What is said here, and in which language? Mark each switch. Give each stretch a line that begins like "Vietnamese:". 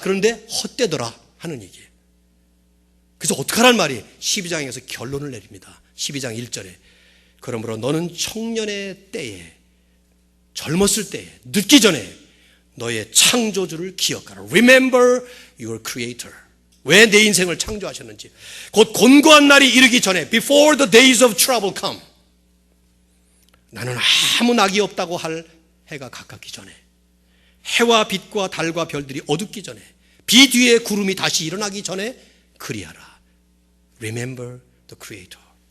Korean: 그런데 헛되더라 하는 얘기예요. 그래서 어떡하란 말이 12장에서 결론을 내립니다. 12장 1절에 그러므로 너는 청년의 때에, 젊었을 때에, 늦기 전에 너의 창조주를 기억하라.
English: Remember your creator.
Korean: 왜 내 인생을 창조하셨는지. 곧 곤고한 날이 이르기 전에,
English: before the days of trouble come.
Korean: 나는 아무 낙이 없다고 할 해가 가깝기 전에, 해와 빛과 달과 별들이 어둡기 전에, 비 뒤에 구름이 다시 일어나기 전에 그리하라.
English: Remember the creator.